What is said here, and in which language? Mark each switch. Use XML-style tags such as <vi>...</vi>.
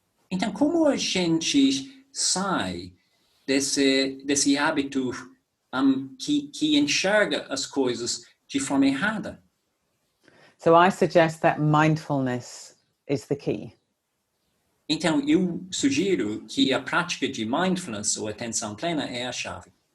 <pt>Então, como a gente sai desse hábito que enxerga as coisas de forma errada?</pt> <en>So I suggest that mindfulness is the key.</en> <pt>Então, eu sugiro que a prática de mindfulness ou atenção plena é a chave.</pt>